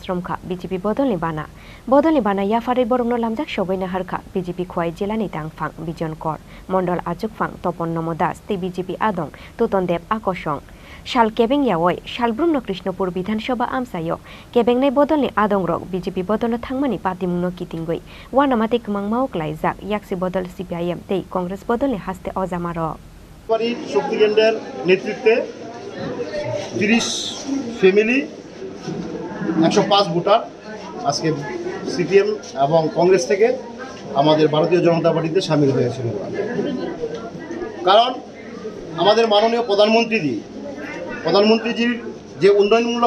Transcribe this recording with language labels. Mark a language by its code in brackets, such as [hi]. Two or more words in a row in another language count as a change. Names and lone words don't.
[trp] romkha BJP bodoli bana ya farai borogno lamjak shogoina harkha BJP khwai jelani tangphang bijon kor Mondol achuk phang topon nomo das te BJP adong tuton deb akosong Shal kebeng yawoi shalbrumno Krishnapur Bidhan Sabha amsayo kebeng nei bodolni adongrok BJP bodolno thangmani patimungno kitingoi wanamate kmangmao klaijak yaksi bodol CPIM tei Congress bodolni haste ojamaro [bn] পারি শক্তি কেন্দ্রের নেতৃত্বে 30 ফ্যামিলি 105 ভোটার আজকে সিপিএম এবং কংগ্রেস থেকে আমাদের ভারতীয় জনতা পার্টিতে শামিল হয়েছিল কারণ আমাদের মাননীয় প্রধানমন্ত্রীজির যে উন্নয়নমূলক